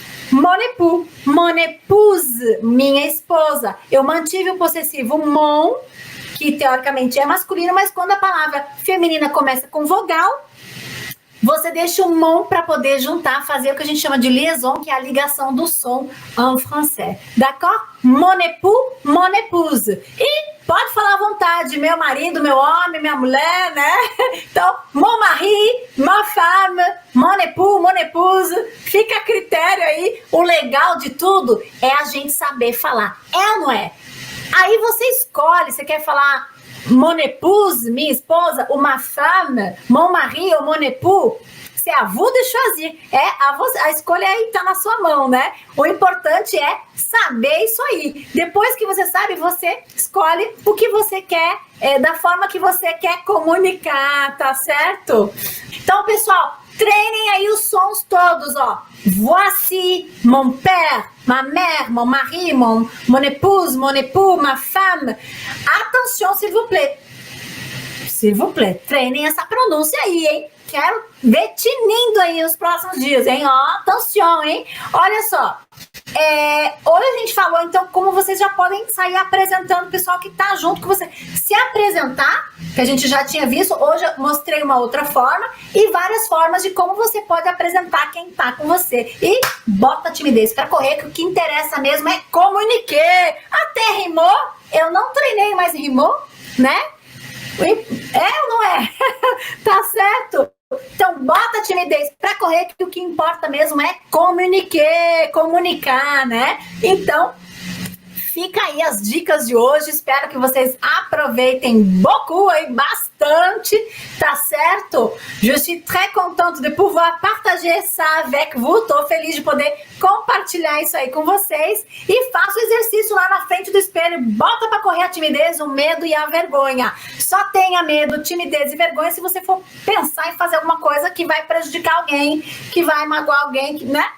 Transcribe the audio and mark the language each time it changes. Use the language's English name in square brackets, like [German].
[French] Mon époux, mon épouse, [Portuguese] minha esposa. Eu mantive o possessivo mon, que teoricamente é masculino, mas quando a palavra feminina começa com vogal, você deixa o mon para poder juntar, fazer o que a gente chama de liaison, que é a ligação do som [French] en français. D'accord? Mon époux, mon épouse. [Portuguese] E pode falar à vontade, meu marido, meu homem, minha mulher, né? [French] Então, mon mari, ma femme, mon époux, mon épouse. [Portuguese] Fica a critério aí. O legal de tudo é a gente saber falar. É ou não é? Aí você escolhe, você quer falar [French] mon épouse, [Portuguese] minha esposa, ou [French] ma femme, mon mari [Portuguese] ou [French] mon époux. C'est à vous de choisir. [Portuguese] A escolha aí tá na sua mão, né? O importante é saber isso aí. Depois que você sabe, você escolhe o que você quer, da forma que você quer comunicar, tá certo? Então, pessoal, treinem aí os sons todos, ó. [French] Voici mon père, ma mère, mon mari, mon épouse, mon époux, ma femme. Attention, s'il vous plaît. S'il vous plaît, [Portuguese] treinem essa pronúncia aí, hein? Quero ver tinindo aí nos próximos dias, hein? Ó, atenção, hein? Olha só. Hoje a gente falou, então, como vocês já podem sair apresentando o pessoal que tá junto com você. Se apresentar, que a gente já tinha visto, hoje eu mostrei uma outra forma e várias formas de como você pode apresentar quem tá com você. E bota a timidez pra correr, que o que interessa mesmo é comunicar. Até rimou, eu não treinei, mas rimou, né? É ou não é? Tá certo? Então, bota a timidez pra correr, que o que importa mesmo é comunicar, né? Então, fica aí as dicas de hoje. Espero que vocês aproveitem beaucoup aí, bastante. bastante, tá certo? [French] Je suis très contente de pouvoir partager ça avec vous. [Portuguese] Tô feliz de poder compartilhar isso aí com vocês. E faça o exercício lá na frente do espelho. Bota pra correr a timidez, o medo e a vergonha. Só tenha medo, timidez e vergonha se você for pensar em fazer alguma coisa que vai prejudicar alguém, que vai magoar alguém, né?